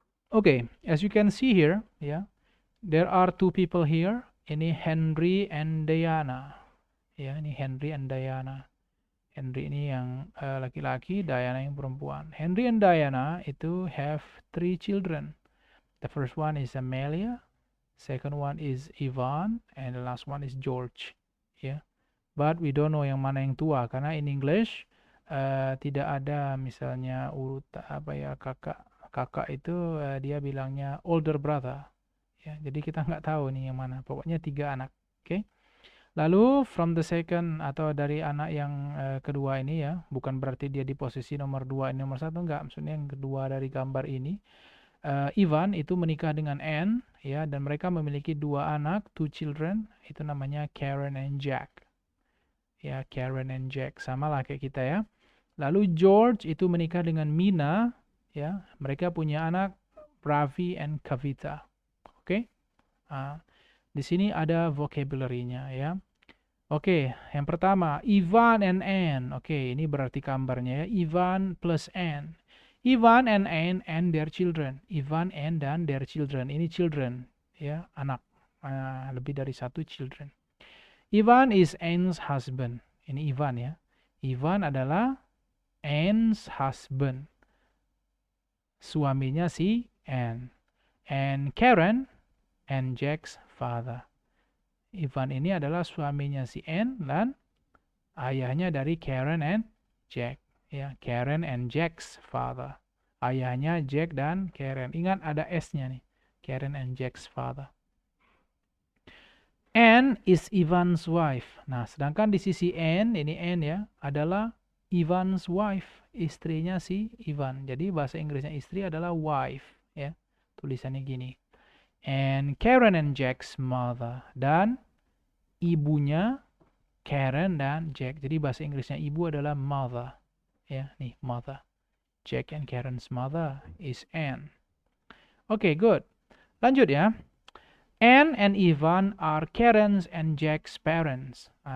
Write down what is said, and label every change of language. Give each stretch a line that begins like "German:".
English: Okay, as you can see here, ya, there are two people here.
Indonesian: Ini Henry and Diana. Ya, ini Henry and Diana. Henry ini yang laki-laki, Diana yang perempuan.
English: Henry and Diana itu have 3 children. The first one is Amelia, second one is Ivan, and the last one is George.
Indonesian: Ya,
English: but we don't know
Indonesian: yang mana yang tua karena
English: in English
Indonesian: tidak ada misalnya urut apa ya, kakak itu dia bilangnya older brother ya, jadi kita nggak tahu nih yang mana, pokoknya 3 anak. Oke. Lalu
English: from the second
Indonesian: atau dari anak yang kedua ini ya, bukan berarti dia di posisi nomor 2 ini nomor 1, enggak, maksudnya yang kedua dari gambar ini, Ivan itu menikah dengan Anne ya, dan mereka memiliki 2 anak, 2 children, itu namanya Karen and Jack ya. Karen and Jack sama lah kayak kita ya. Lalu George itu menikah dengan Mina ya. Mereka punya anak Ravi and Kavita. Oke. Di sini ada vocabulary-nya ya. Oke, yang pertama Ivan and Anne. Oke, ini berarti gambarnya ya.
English: Ivan plus Anne. Ivan and Anne and their children. Ivan and dan their children.
Indonesian: Ini children ya, anak. Lebih dari 1 children.
English: Ivan is Anne's husband.
Indonesian: Ini Ivan ya. Ivan adalah Anne's husband. Suaminya si Anne.
English: And Karen and Jack's father.
Indonesian: Ivan ini adalah suaminya si Anne dan ayahnya dari Karen and Jack.
English: Ya, Karen and Jack's father.
Indonesian: Ayahnya Jack dan Karen. Ingat ada S-nya nih. Karen and Jack's father.
English: Anne is Ivan's wife.
Indonesian: Nah, sedangkan di sisi Anne, ini Anne ya, adalah
English: Ivan's wife,
Indonesian: istrinya si Ivan. Jadi bahasa Inggrisnya istri adalah wife ya. Tulisannya gini.
English: And Karen and Jack's mother,
Indonesian: dan ibunya Karen dan Jack. Jadi bahasa Inggrisnya ibu adalah mother ya, nih mother.
English: Jack and Karen's mother is Anne. Okay, good.
Indonesian: Lanjut ya.
English: Anne and Ivan are Karen's and Jack's parents.